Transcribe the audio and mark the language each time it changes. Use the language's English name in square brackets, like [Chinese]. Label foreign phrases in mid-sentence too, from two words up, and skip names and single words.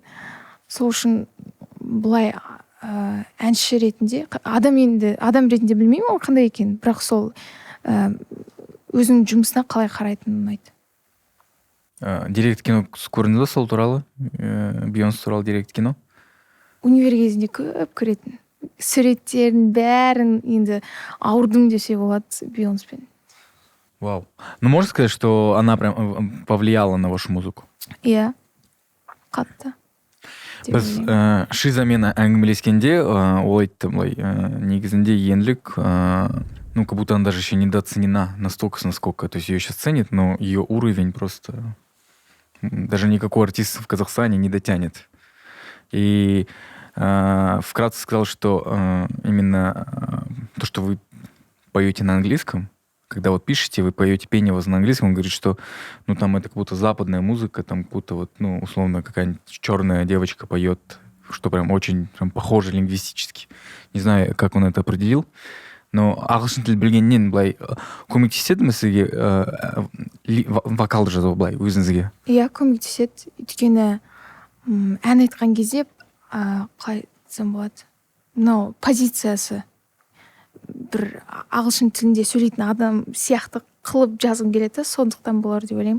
[Kazakh] Сол үшін былай әнші ретінде, адам ретінде білмеймін ол қандай екен, бірақ сол өзінің жұмысына қалай қарайтынын ұнайды. Директ кино көрдіңіз ба сол туралы? Бейонс туралы директ кино? Универ кезінде көп көретін. Суреттерін бәрін енді ауырдым десе болады Бейонспен. Вау. [Russian] Ну, можно сказать, что она прям повлияла на вашу музыку? [Kazakh] Иә, қатты. Біз шизамен әңгімелескенде ол айтты былай, негізінде еңлік, [Russian] ну, как будто она даже еще недооценена настолько, насколько, то есть ее сейчас ценят, но ее уровень просто даже никакой артист в Казахстане не дотянет. И вкратце сказал, что именно то, что вы поете на английском, когда вот пишете, вы поете пение у вас на английском, он говорит, что ну там это как будто западная музыка, там как будто вот, ну, условно, какая-нибудь черная девочка поет, что прям очень прям похоже лингвистически. Не знаю, как он это определил. [Kazakh] Но ағылшын тіл білгеннен былай көмектеседі ме сізге вокалды жазу былай өзіңізге? Иә, көмектеседі. Өйткені ән айтқан кезде қалай айтсам болады, мынау позициясы бір ағылшын тілінде сөйлейтін адам сияқты қылып жазғым келеді, сондықтан болар деп ойлаймын.